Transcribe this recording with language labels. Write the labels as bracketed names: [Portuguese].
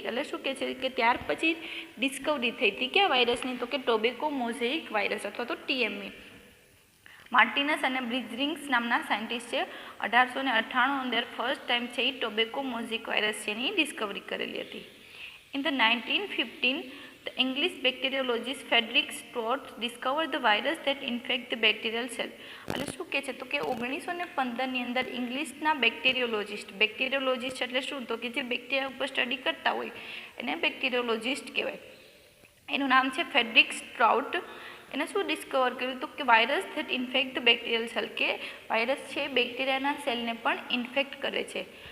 [Gujarati] એટલે શું કહે છે કે ત્યાર પછી ડિસ્કવરી થઈ હતી ક્યાં વાયરસની તો કે ટોબેકો મોઝેઇક વાયરસ અથવા તો TME. માર્ટિનસ અને બ્રિજરિંગ્સ નામના સાયન્ટિસ્ટ છે 1898 અંદર ફર્સ્ટ ટાઈમ છે એ ટોબેકો મોઝેઇક વાયરસ છે એની ડિસ્કવરી કરેલી હતી. [English] In the 1915 the English bacteriologist Frederick Stewart discovered the virus that infect the bacterial cell. [Gujarati] એટલે શું કહે છે તો કે 1915ની અંદર ઇંગ્લિશના બેક્ટેરિયોલોજિસ્ટ એટલે શું તો કે જે બેક્ટેરિયા ઉપર સ્ટડી કરતા હોય એને બેક્ટેરિયોલોજિસ્ટ કહેવાય. એનું નામ છે ફ્રેડરિક સ્ટ્રાઉટ. એને શું ડિસ્કવર કર્યું તો કે [English] virus that infect the bacterial cell [Gujarati] કે વાયરસ છે બેક્ટેરિયાના સેલને પણ ઇન્ફેક્ટ કરે છે.